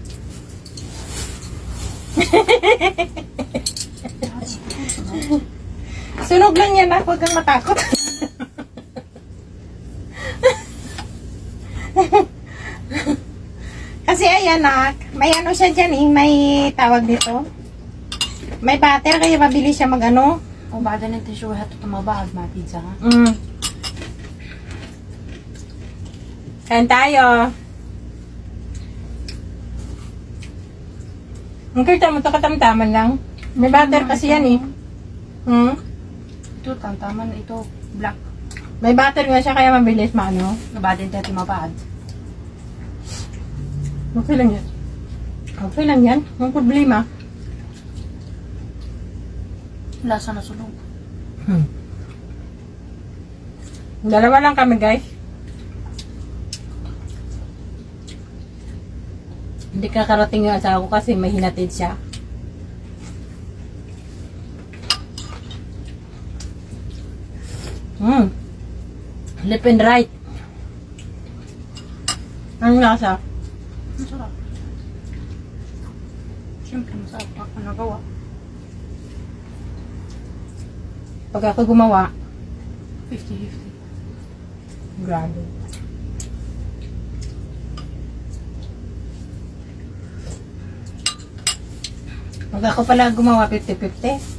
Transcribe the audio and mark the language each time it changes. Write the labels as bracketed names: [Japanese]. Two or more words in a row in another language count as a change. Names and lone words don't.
[Filipino] Sunog lang yan, huwag kang matakot. Kasi ayan may ano siya dyan eh, may tawag dito. May butter kaya mabilis siya mag ano. [Arabic] وبعدين انت شو هتحطه بعض مع بيتزا ها؟ [Filipino] Kain tayo. Ang kita mo ito katamtaman lang. May butter kasi yan eh. ito tamtaman ito black. May butter nga siya kaya mabilis maano. [Arabic] وبعدين تحطي بعض. [Filipino] Okay lang yan. Okay lang yan. Ang problema. Lasa na sunog. Dalawa lang kami guys. Hindi kakarating yung asawa ko kasi may hinatid siya. [English] Left and right. [Filipino] Anong lasa? Masarap. Siyempre masarap ako nagawa. Pag ako gumawa, 50-50. grabe. Pag ako pala gumawa, 50-50.